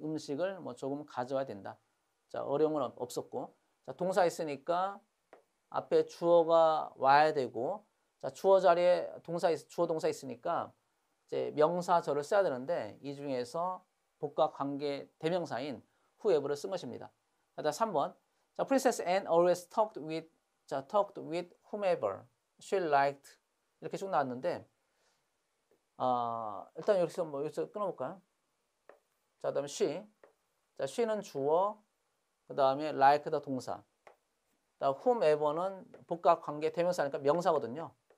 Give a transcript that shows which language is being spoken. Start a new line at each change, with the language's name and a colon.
Korean: 음식을 뭐 조금 가져와야 된다. 자, 어려운 건 없었고. 자, 동사 있으니까 앞에 주어가 와야 되고, 자, 주어 자리에 주어 동사 있으니까 이제 명사절을 써야 되는데 이 중에서 복과 관계 대명사인 whoever를 쓴 것입니다. 자, 3번.
English: 자, Princess Anne always talked with whomever she liked.
Korean: 이렇게 쭉 나왔는데, 일단 여기서 끊어볼까요? 자, 그다음에 she. 자, she는 주어, 그 다음에 like다 동사. whomever는 복과 관계 대명사니까 명사거든요.